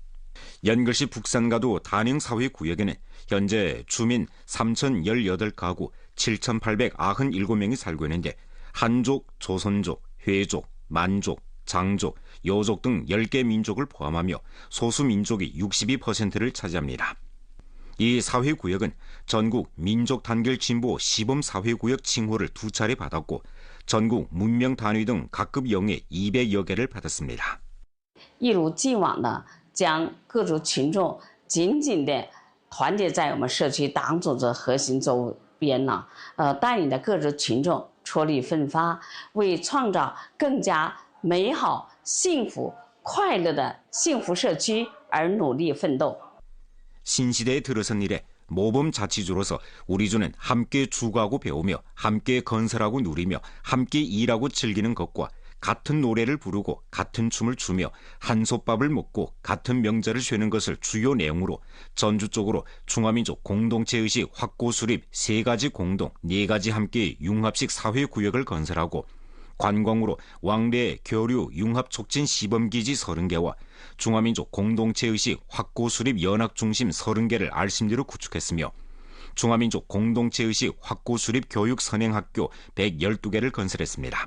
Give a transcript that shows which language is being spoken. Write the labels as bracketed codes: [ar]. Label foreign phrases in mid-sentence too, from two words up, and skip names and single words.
[ko] 연글시 북산가도 단영사회구역에는 현재 주민 3,018가구 7,897명이 살고 있는데 한족, 조선족, 회족, 만족, 장족, 여족 등 10개 민족을 포함하며 소수민족이 62%를 차지합니다. 이 사회구역은 전국 민족단결진보 시범사회구역 칭호를 2차례 받았고 전국 문명단위 등 각급 영예 200여 개를 받았습니다. [zh] 一如既往的将各族群众紧紧地团结在我们社区党组织核心周边呢，带领着各族群众出力奋发，为创造更加美好、幸福、快乐的幸福社区而努力奋斗。 [ko] 신시대에 들어선 이래 모범 자치주로서 우리 주는 함께 주거하고 배우며 함께 건설하고 누리며 함께 일하고 즐기는 것과 같은 노래를 부르고 같은 춤을 추며 한솥밥을 먹고 같은 명절을 쇠는 것을 주요 내용으로 전주 쪽으로 중화민족 공동체의식 확고 수립 3가지 공동, 4가지 함께 융합식 사회구역을 건설하고 관광으로 왕래 교류 융합 촉진 시범기지 30개와 중화민족 공동체의식 확고 수립 연합중심 30개를 알심리로 구축했으며 중화민족 공동체의식 확고 수립 교육 선행학교 112개를 건설했습니다.